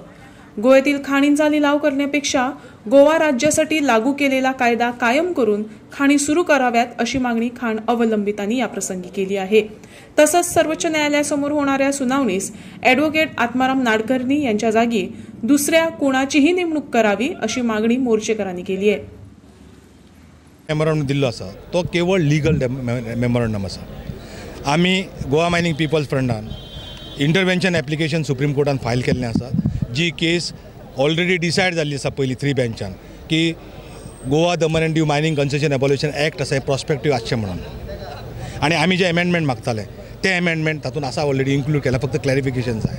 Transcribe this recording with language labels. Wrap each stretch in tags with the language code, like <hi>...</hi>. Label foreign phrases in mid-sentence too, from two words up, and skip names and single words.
<mr>गोव्यातील खाणींचा लिलाव करण्यापेक्षा गोवा राज्यासाठी लागू केलेला कायदा कायम करून खाणी सुरू कराव्यात अशी मागणी खाण अवलंबितांनी याप्रसंगी केली आहे। तसंच सर्वोच्च न्यायालयासमोर होणाऱ्या सुनावणीस ॲडव्होकेट आत्माराम नाडकर्णी यांच्या जागी दुसऱ्या कोणाचीही नेमणूक करावी अशी मागणी मोर्चेकरांनी केली आहे।</mr> <kok>मेमोरंडम दिल्लो आसा तो केवळ</kok> <en>legal memorandum</en> <kok>आसा। आमी गोवा मायनिंग पीपल्स फ्रंटान</kok> <en>intervention application</en> <kok>सुप्रीम कोर्टान फायल केल्लें आसा, जी केस</kok> <en>already decided</en> <kok>जाल्ली आसा पयलीं 3 बेंचान की गोवा दमन एंड दीव मायनिंग कन्सेशन एबॉल्युशन एक्ट आसा प्रॉस्पेक्टीव आसचें म्हणून, आनी आमी जे अमेंडमेंट मागताले ते अमेंडमेंट तातूंत आसा</kok> <en>already include</en> <kok>केला, फक्त क्लॅरिफिकेशन जाय।</kok>